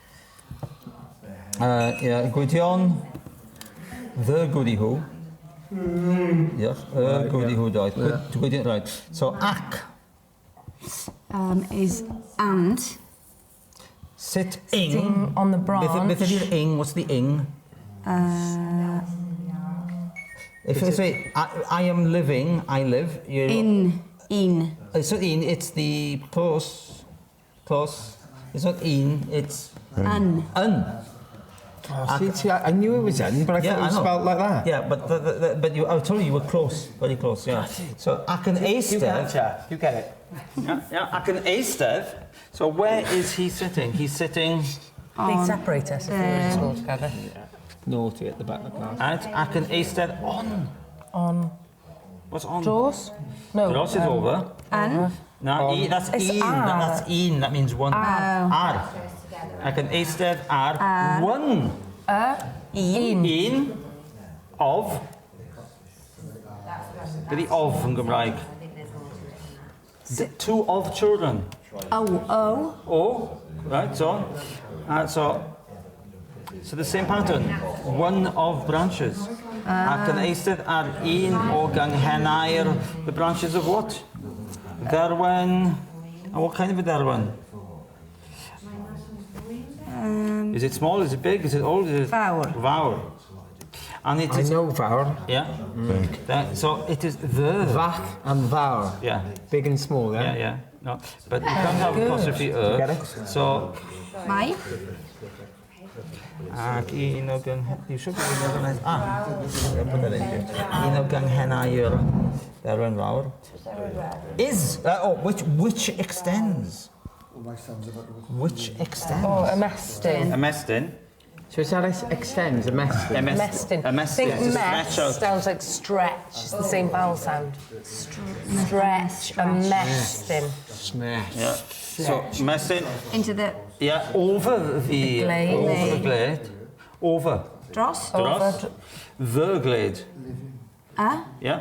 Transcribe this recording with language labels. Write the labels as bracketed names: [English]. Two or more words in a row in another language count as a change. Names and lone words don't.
[English] Yeah, Gwydion, the goody who. Yes, goody who died. Gwydion, right. So ac. Is and. Sit Sitting on the branch. [Welsh] Beth ydy'r ing? [English] What's the ing? If you say, I am living, I live, you... In. It's not in, it's the close. It's not in, it's... Un. Oh, see, I knew it was in, but I thought it was spelled like that. Yeah, but you, I told you were close, very close, yeah. So, [Welsh] ac yn eistedd... [English] You get it. Yeah, [Welsh] ac yn eistedd. [English] So, where is he sitting? He's sitting... They separate us if we were in school together. Naughty at the back of the class. Right, [Welsh] ac yn eistedd on. [English] On. What's on? Dros? No. Dros is over. An. No, that's in. That's in. That means one. Ar. [Welsh] Ac yn eistedd ar one. Un. [English] Of. Be the of [Welsh] yn Gymraeg. [English] Two of children. O. Right, so the same pattern. One of branches. [Welsh] Ac yn eistedd ar un o ganghenau'r, [English] the branches of what? Derwen. And what kind of a derwen? Is it small? Is it big? Is it old? Is it Fawr. And it is... I know Fawr. Yeah. So it is the... Fach and Fawr. Yeah. Big and small, yeah? Yeah. No, but you can't have apostrophe Get it? So... Mai. [Welsh] Ac un o [English] you should be able to... put that in here. [Welsh] Un o ganghenau'r derwen fawr. [English] Is... which extends. Which extends? Oh, ymestyn. Ymestyn. So is that extends, a mestyn? Ymestyn. I think mess sounds like stretch. It's the same vowel sound. Stretch. Ymestyn. Smash. Yeah. So, mestyn. Into the... Yeah, over the glade. Over the glade. Over. Dros. The glade. Yeah.